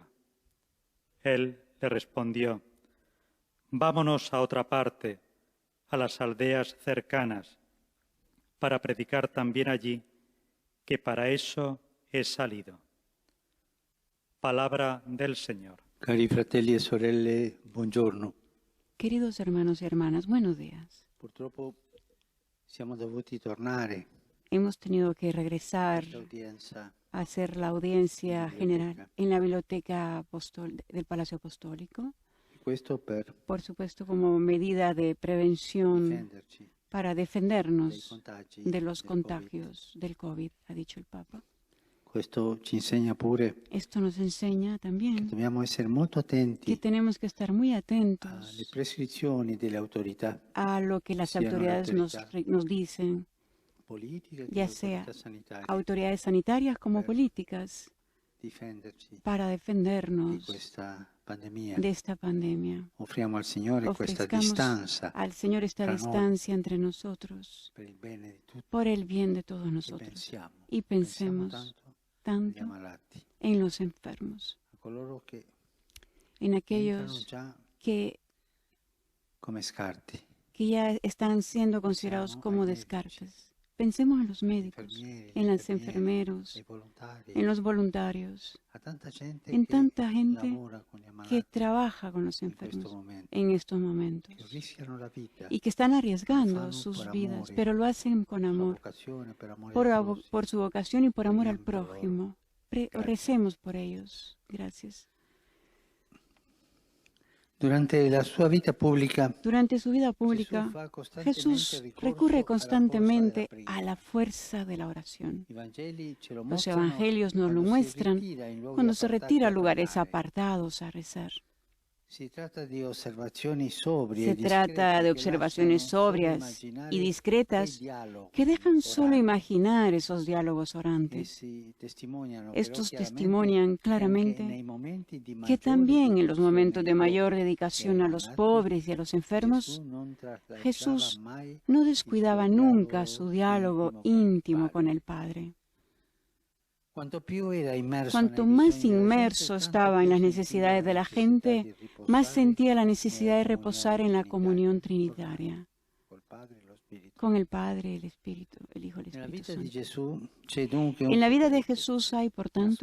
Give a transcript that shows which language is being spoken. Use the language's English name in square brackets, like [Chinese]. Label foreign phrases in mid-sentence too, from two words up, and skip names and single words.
[Spanish] Él le respondió: «Vámonos a otra parte, a las aldeas cercanas, para predicar también allí, que para eso he salido». Palabra del Señor. [Italian] Cari fratelli e sorelle, buongiorno. [Spanish] Queridos hermanos y hermanas, buenos días. [Italian] Purtroppo siamo dovuti tornare [Spanish] Hemos tenido que regresar [Italian] all'udienza [Spanish] a hacer la audiencia general en la biblioteca del Palacio Apostólico, [Italian] e questo per [Spanish] por supuesto como medida de prevención [Italian] difenderci [Spanish] para [Italian] dai [Spanish] defendernos [Italian] contagi [Spanish] de los del contagios del COVID, ha dicho el Papa. [Italian] Questo ci insegna pure [Spanish] Esto nos enseña [Italian] che [Spanish] también [Italian] dobbiamo essere molto [Spanish] que [Italian] attenti [Spanish] tenemos que estar muy [Italian] alle [Spanish] atentos [Italian] prescrizioni delle autorità [Spanish] a lo que las [Italian] siano le [Spanish] autoridades nos dicen, [Italian] politiche che [Spanish] ya [Italian] le [Spanish] sea [Italian] autorità sanitarie, [Spanish] autoridades sanitarias como políticas, [Italian] difenderci [Spanish] para [Italian] di [Spanish] defendernos [Italian] questa pandemia. [Spanish] de esta pandemia. [Italian] Offriamo al Signore questa [Spanish] Ofrezcamos [Italian] distanza [Spanish] al Señor esta [Italian] tra noi [Spanish] distancia entre nosotros [Italian] per il bene di tutti [Spanish] por el bien de todos [Italian] e [Spanish] nosotros [Italian] pensiamo [Spanish] y pensemos [Italian] tanto [Spanish] tanto [Italian] agli ammalati, [Spanish] en los enfermos, [Italian] a coloro che [Spanish] en [Italian] entrano [Spanish] aquellos [Italian] già [Spanish] que [Italian] come scarti, [Spanish] ya están siendo considerados Pensamos como [Italian] ai [Spanish] descartes. Pensemos en los médicos, [Italian] infermieri, [Spanish] en los [Italian] infermiere, [Spanish] enfermeros, [Italian] ai volontari, [Spanish] en los voluntarios, [Italian] a tanta gente [Spanish] en [Italian] che [Spanish] tanta gente [Italian] lavora con gli [Spanish] que [Italian] ammalati [Spanish] trabaja con los [Italian] in questo [Spanish] enfermos [Italian] momento, [Spanish] en estos [Italian] che [Spanish] momentos [Italian] rischiano la vita, [Spanish] y que están [Italian] lo [Spanish] arriesgando [Italian] fanno [Spanish] sus [Italian] per [Spanish] vidas, [Italian] amore, [Spanish] pero lo hacen con [Italian] per la [Spanish] amor, [Italian] vocazione, per amore al prossimo. [Spanish] por su vocación y por amor al [Italian] Preghiamo per loro. [Spanish] prójimo. Gracias. Recemos por ellos. Gracias. [Italian] Durante la sua vita pubblica, [Spanish] Durante su vida pública, [Italian] fa costantemente [Spanish] Jesús [Italian] ricorso [Spanish] recurre [Italian] alla [Spanish] constantemente [Italian] forza della [Spanish] a la fuerza de la oración. [Italian] I Vangeli ce lo [Spanish] Los [Italian] mostrano [Spanish] evangelios nos lo [Italian] quando si [Spanish] muestran [Italian] ritira in luoghi [Spanish] cuando se [Italian] appartati [Spanish] retira a [Italian] a [Spanish] lugares [Italian] pregare. [Spanish] apartados a rezar. [Italian] Si tratta di osservazioni sobrie [Spanish] Se [Italian] e discrete [Spanish] trata de [Italian] che [Spanish] observaciones [Italian] lasciano solo [Spanish] sobrias [Italian] immaginare [Spanish] y [Italian] quei [Spanish] discretas [Italian] dialoghi [Spanish] que dejan solo [Italian] orali. [Spanish] imaginar esos diálogos orantes. [Italian] Essi testimoniano però [Spanish] Estos [Italian] chiaramente [Spanish] testimonian [Italian] che anche [Spanish] claramente [Italian] nei momenti di [Spanish] que [Italian] maggiore [Spanish] también en los momentos de [Italian] dedicazione ai [Spanish] mayor [Italian] poveri [Spanish] dedicación [Italian] e [Spanish] a [Italian] ai [Spanish] los [Italian] malati, [Spanish] pobres y a los enfermos, [Italian] Gesù non traslasciava [Spanish] Jesús [Italian] mai [Spanish] no [Italian] il [Spanish] descuidaba [Italian] suo [Spanish] nunca su diálogo [Italian] intimo con il [Spanish] íntimo [Italian] Padre. [Spanish] con el Padre. [Italian] Cuanto più era immerso [Spanish] Cuanto [Italian] nei [Spanish] más [Italian] bisogni della [Spanish] inmerso [Italian] gente, tanto [Spanish] estaba en [Italian] più [Spanish] las [Italian] sentiva [Spanish] necesidades de la [Italian] necessità [Spanish] gente, [Italian] di riposare [Spanish] más sentía la [Italian] nella [Spanish] necesidad de [Italian] comunione [Spanish] reposar en la comunión [Italian] trinitaria, [Spanish] trinitaria, [Italian] col Padre e lo Spirito. [Spanish] con el Padre, el Espíritu, el Hijo y el [Italian] Nella [Spanish] Espíritu [Italian] vita di [Spanish] Santo. [Italian] Gesù c'è dunque [Spanish] En [Italian] un [Spanish] la vida de [Italian] segreto [Spanish] Jesús hay, por tanto,